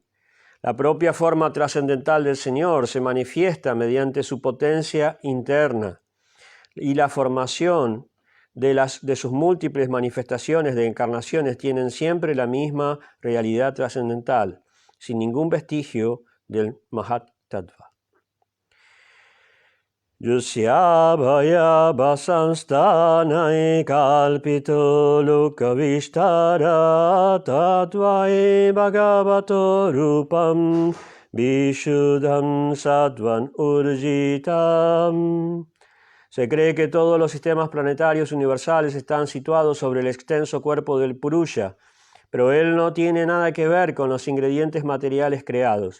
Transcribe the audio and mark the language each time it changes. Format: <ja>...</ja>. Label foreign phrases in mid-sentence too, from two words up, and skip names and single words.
<es>La propia forma trascendental del Señor se manifiesta mediante su potencia interna y la formación de sus múltiples manifestaciones de encarnaciones tienen siempre la misma realidad trascendental, sin ningún vestigio</es> <sa>del Mahatattva. Yusya bhaya vasansthanai kalpito lokavishtara tatvai bhagavato rupam vishuddham sattvan urjitam.</sa> <es>Se cree que todos los sistemas planetarios universales están situados sobre el extenso cuerpo del Purusha, pero él no tiene nada que ver con los ingredientes materiales creados.</es>